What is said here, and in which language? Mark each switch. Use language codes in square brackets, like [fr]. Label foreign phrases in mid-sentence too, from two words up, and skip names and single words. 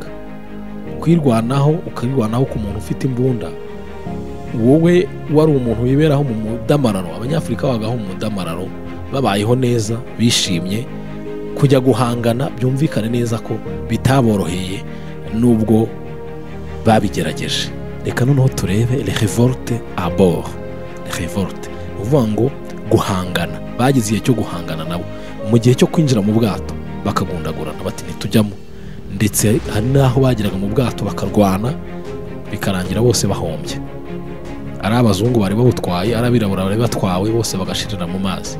[rw] kwirwanaho, ukirwanaho ku muntu ufite imbunda, wowe wari umuntu wiberaho mu mudamararo. abanyafurika babagaho mu mudamararo, babayeho neza, bishimye. kujya guhangana byumvikane neza ko bitaboroheye nubwo babigerageje. reka noneho turebe [fr] les révoltes à bord. les révoltes [rw] uvuga ngo guhangana, bagize igihe cyo guhangana nabo. mu gihe cyo kwinjira mu bwato bakagundagurana bati ntitujyamo, ndetse hari n'aho bageraga mu bwato bakarwana bikarangira bose bahombye. ari abazungu bari babutwaye, ari abirabura bari batwawe, bose bagashirira mu mazi.